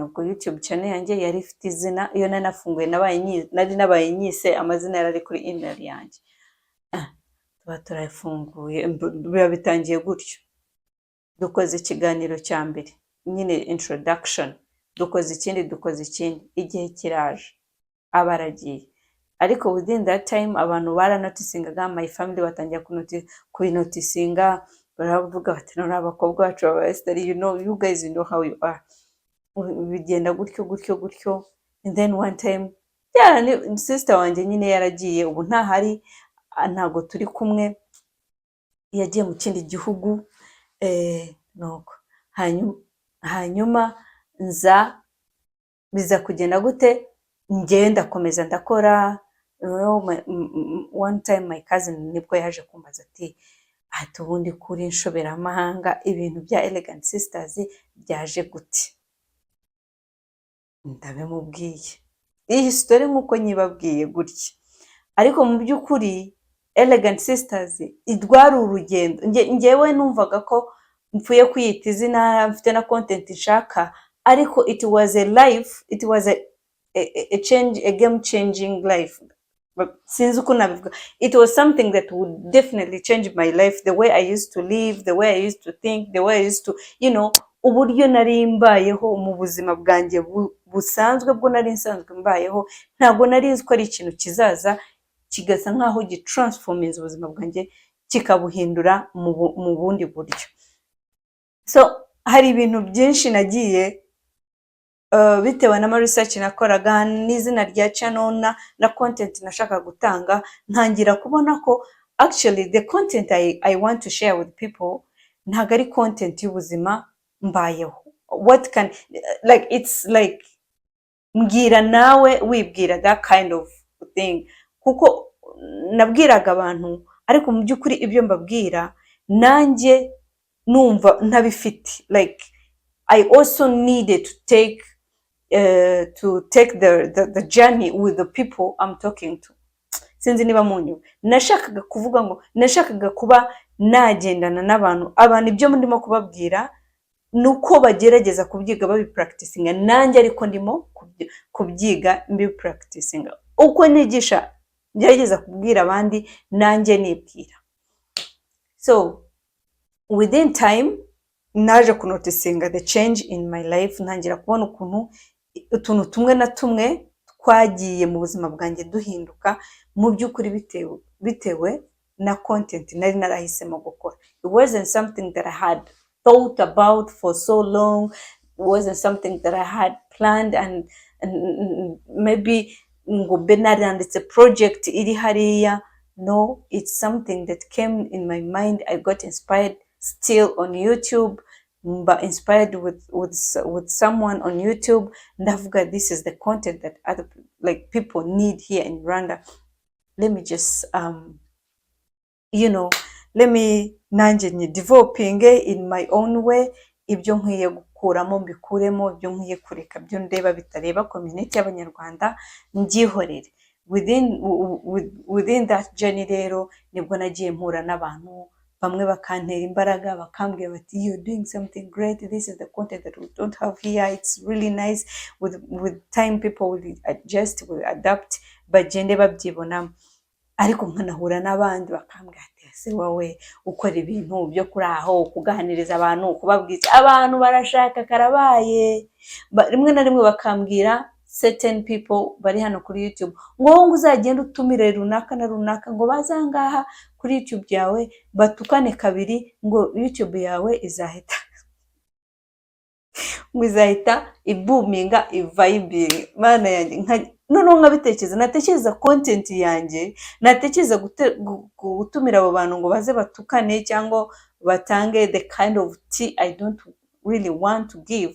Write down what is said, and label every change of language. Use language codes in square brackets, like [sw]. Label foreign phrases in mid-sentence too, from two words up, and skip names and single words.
[rw] Ubwo YouTube channel yanjye yari ifite izina, iyo nanafunguye nari nabaye nyise amazina yari kuri email yanjye. Tuba turayifunguye, biba bitangiye gutyo. Dukoze ikiganiro cya mbere, nyine introduction, dukoze ikindi, igihe kiraje, abaragiye. ariko [en] within that time [rw] abantu baranotisingaga, [en] my family [rw] batangira kubinotisinga, baravuga bati none abakobwa bacu baba Esther, [en] you guys know how you are. [rw] Bigenda gutyo, [en] and then one time [rw] sister wanjye nyine yaragiye, ubu ntahari, ntago turi kumwe, yagiye mu kindi gihugu, nuko hanyuma biza kugenda gute, njye ndakomeza ndakora. [en] One time my cousin [rw] nibwo yaje kumbaza ati ubundi kuri inshoberamahanga ibintu bya Elegant Sisters byaje gute, ndabimubwiye iyi story nkuko nyibabwiye gutya, ariko mu by'ukuri Elegant Sisters idwari urugendo. Njyewe numvaga ko mpfuye kwiyita izina, mfite na content nshaka, ariko [en] it was a life, it was a change, a game changing life. [rw] Since uko nabivuga, [en] it was something that would definitely change my life, the way I used to live, the way I used to think, the way I used to, [rw] uburyo nari mbayeho mu buzima bwanjye busanzwe bwo nari nsanzwe mbayeho, ntabwo nari nzi ko ari ikintu kizaza kigasa nkaho gitransforminze ubuzima bwanjye, kikabuhindura mu bundi buryo. So hari ibintu byinshi nagiye bitewe na research nakoraga, n'izina rya channel na content nashaka gutanga, ntangira kubona ko [en] actually the content I want to share with people [rw] ntago ari content y'ubuzima mbayeho. [en] What can, like, it's like [rw] mbwira nawe wibwira [en] that kind of thing, [rw] kuko nabwiraga abantu, ariko mu by'ukuri ibyo mbabwira nanjye numva ntabifite. [en] Like I also needed to take the journey with the people I'm talking to. [rw] Sinzi niba munyu, nashakaga kuvuga ngo nashakaga kuba nagendana n'abantu ibyo ndimo kubabwira nuko bagerageza kubyiga babipracticinga, nanjye ariko ndimo kubyiga mbipracticinga. Uko nigisha gerageza kubwira abandi, nanjye nibwira. [en] So within time [rw] naje kunotisinga [en] the change in my life, [rw] ntangira kubona utuntu tumwe na tumwe twagiye mu buzima bwanjye duhinduka, mu by'ukuri bitewe na content nari narahisemo gukora. [en] It wasn't something that I had thought about for so long. It wasn't something that I had planned and maybe [rw] ngo benaranditse project iri hariya. [en] No, it's something that came in my mind. I got inspired still on YouTube, but inspired with someone on YouTube. Ndavuga, this is the content that other people need here in Rwanda. Let me just let me nanjye developing in my own way. [rw] Ibyo nkwiye gukuramo mbikuremo, ibyo nkwiye kureka byo ndeba bitareba community y'abanyarwanda mbyihorere. [en] Within that journey [rw] rero nibwo nagiye mpura n'abantu bamwe bakantera imbaraga, bakambwira bati [en] you're doing something great, this is the content that we don't have here, it's really nice. With time people will adjust, will adapt, [rw] bagende babyibonamo. Ariko nkanahura n'abandi bakambwira ati ese wowe ukora ibintu byo kuri aho kuganiriza abantu, kubabwiza abantu barashaka karabaye. Rimwe na rimwe bakambwira [en] certain people [rw] bari hano kuri YouTube ngo uzagenda utumire runaka na runaka ngo bazangaha kuri YouTube yawe batukane kabiri ngo YouTube yawe izahita ibuminga ivibing. Mana yanjye noneho nkabitekereza, natekereza content yanjye, natekereza gutumira abo bantu ngo baze batukane cyangwa batange [en] the kind of tea I don't really want to give.